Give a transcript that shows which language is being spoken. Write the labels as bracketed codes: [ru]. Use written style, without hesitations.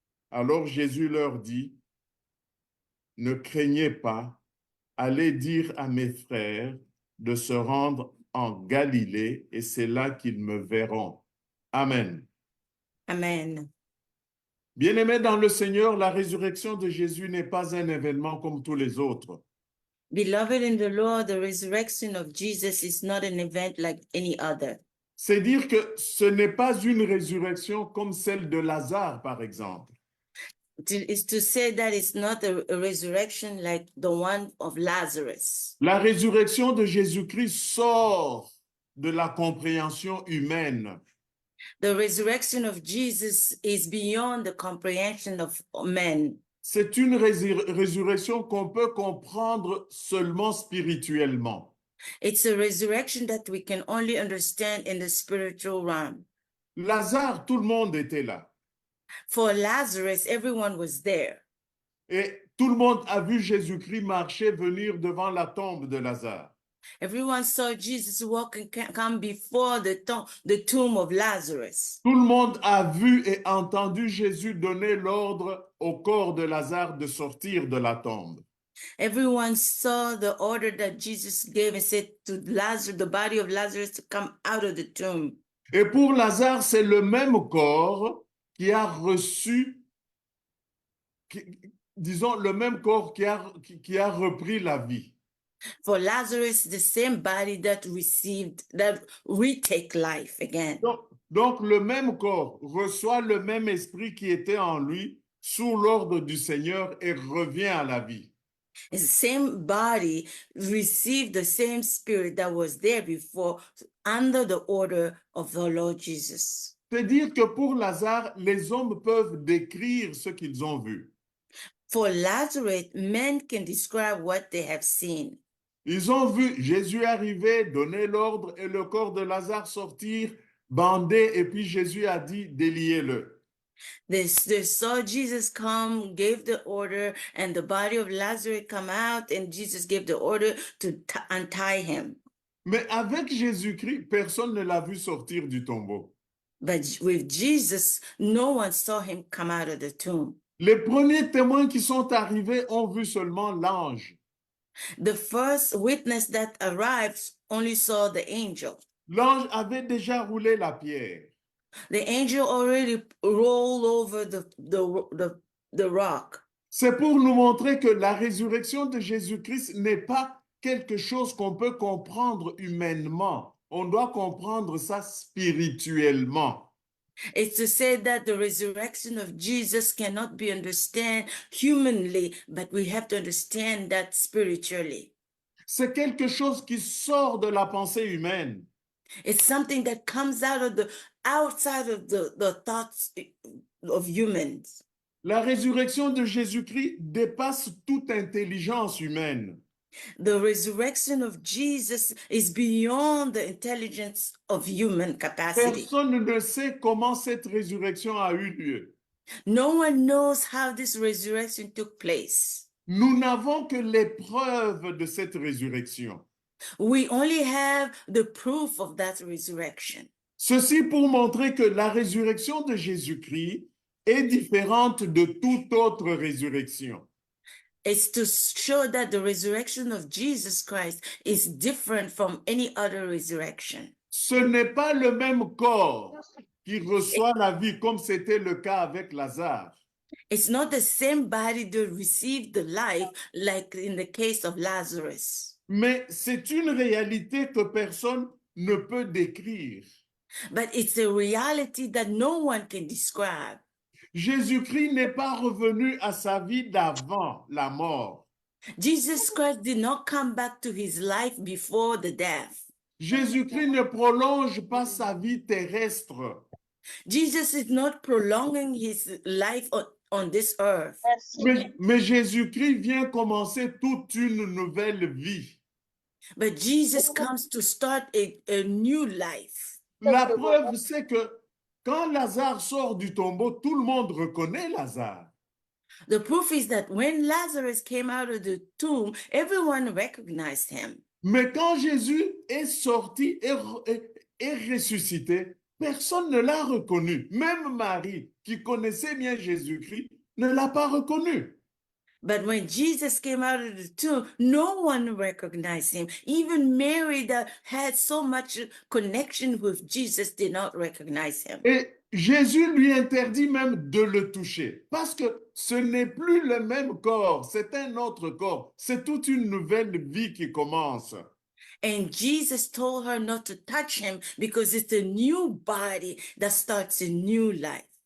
[fr] Alors Jésus leur dit, « Ne craignez pas, allez dire à mes frères de se rendre en Galilée, et c'est là qu'ils me verront. » Amen. Amen. Bien-aimés dans le Seigneur, la résurrection de Jésus n'est pas un événement comme tous les autres. [en] Beloved in the Lord, the resurrection of Jesus is not an event like any other. [fr] C'est dire que ce n'est pas une résurrection comme celle de Lazare, par exemple. [en] Is to say that it's not a resurrection like the one of Lazarus. [fr] La résurrection de Jésus-Christ sort de la compréhension humaine. [en] The resurrection of Jesus is beyond the comprehension of men. [fr] C'est une résurrection qu'on peut comprendre seulement spirituellement. [en] It's a resurrection that we can only understand in the spiritual realm. [fr] Lazare, tout le monde était là. [en] For Lazarus, everyone was there. [fr] Et tout le monde a vu Jésus-Christ marcher, venir devant la tombe de Lazare. [en] Everyone saw Jesus walk and come before the tomb of Lazarus. [fr] Tout le monde a vu et entendu Jésus donner l'ordre au corps de Lazare de sortir de la tombe. [en] Everyone saw the order that Jesus gave and said to Lazarus, the body of Lazarus, to come out of the tomb. [fr] Et pour Lazare, c'est le même corps qui a reçu, disons, le même corps qui a repris la vie. [en] For Lazarus, the same body that retake life again. [fr] Donc, le même corps reçoit le même esprit qui était en lui sous l'ordre du Seigneur et revient à la vie. [en] The same body received the same spirit that was there before under the order of the Lord Jesus. [fr] C'est dire que pour Lazare, les hommes peuvent décrire ce qu'ils ont vu. [en] For Lazarus, men can describe what they have seen. [fr] Ils ont vu Jésus arriver, donner l'ordre et le corps de Lazare sortir, bandé, et puis Jésus a dit, déliez-le. [en] They saw Jesus come, gave the order, and the body of Lazarus come out, and Jesus gave the order to untie him. [fr] Mais avec Jésus-Christ, personne ne l'a vu sortir du tombeau. [en] But with Jesus, no one saw him come out of the tomb. [fr] Les premiers témoins qui sont arrivés ont vu seulement l'ange. [en] The first witness that arrived only saw the angel. [fr] L'ange avait déjà roulé la pierre. [en] The angel already rolled over the rock. [fr] C'est pour nous montrer que la résurrection de Jésus-Christ n'est pas quelque chose qu'on peut comprendre humainement. On doit comprendre ça spirituellement. [en] It's to say that the resurrection of Jesus cannot be understood humanly, but we have to understand that spiritually. [fr] C'est quelque chose qui sort de la pensée humaine. [en] It's something that comes outside of the thoughts of humans. [fr] La résurrection de Jésus-Christ dépasse toute intelligence humaine. [en] The resurrection of Jesus is beyond the intelligence of human capacity. [fr] Personne ne sait comment cette résurrection a eu lieu. [en] No one knows how this resurrection took place. [fr] Nous n'avons que les preuves de cette résurrection. [en] We only have the proof of that resurrection. [fr] Ceci pour montrer que la résurrection de Jésus-Christ est différente de toute autre résurrection. [en] It's to show that the resurrection of Jesus Christ is different from any other resurrection. [fr] Ce n'est pas le même corps qui reçoit la vie comme c'était le cas avec Lazare. [en] It's not the same body that received the life like in the case of Lazarus, [fr] Mais c'est une réalité que personne ne peut décrire. [en] but it's a reality that no one can describe. [fr] Jésus-Christ n'est pas revenu à sa vie d'avant la mort. [en] Jesus Christ did not come back to his life before the death. [fr] Jésus-Christ ne prolonge pas sa vie terrestre. [en] Jesus is not prolonging his life on this earth, [fr] Mais Jésus-Christ vient commencer toute une nouvelle vie. [en] but Jesus comes to start a new life. [fr] La preuve, c'est que quand Lazare sort du tombeau, tout le monde reconnaît Lazare. [en] The proof is that when Lazarus came out of the tomb, everyone recognized him. [fr] Mais quand Jésus est sorti et ressuscité, personne ne l'a reconnu. Même Marie, qui connaissait bien Jésus-Christ, ne l'a pas reconnu. [en] But when Jesus came out of the tomb, no one recognized him. Even Mary, that had so much connection with Jesus, did not recognize him. [fr] Et Jésus lui interdit même de le toucher, parce que ce n'est plus le même corps, c'est un autre corps, c'est toute une nouvelle vie qui commence. [en] And Jesus told her not to touch him because it's a new body that starts a new life.